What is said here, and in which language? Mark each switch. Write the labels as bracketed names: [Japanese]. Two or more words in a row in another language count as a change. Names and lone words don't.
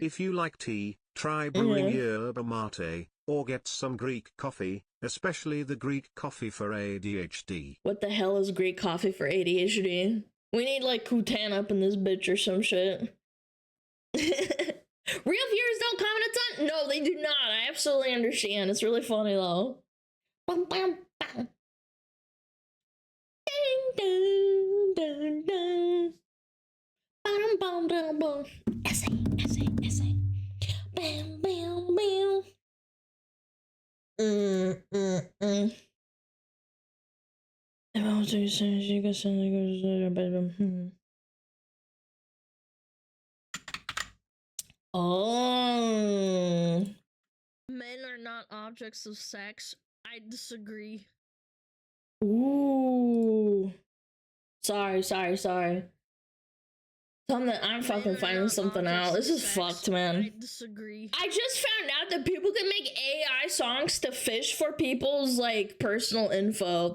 [English] If you like tea, try brewing yerba mate, or get some Greek coffee, especially the Greek coffee for ADHD. What the hell is Greek coffee for ADHD? We need like Kutan up in this bitch or some shit. Real viewers don't comment a ton? No, they do not. I absolutely understand. It's really funny though. Bum, bum, bum. Ding, dun, dun, dun. Bum, bum, bum, bum. Essay. Bam, bam, bam. Oh. Men are not objects of sex. I disagree. Ooh. Sorry. I'm fucking Men are finding not something out. objects This of is sex. fucked, man. I disagree. I just found out that people can make AI songs to fish for people's like personal info.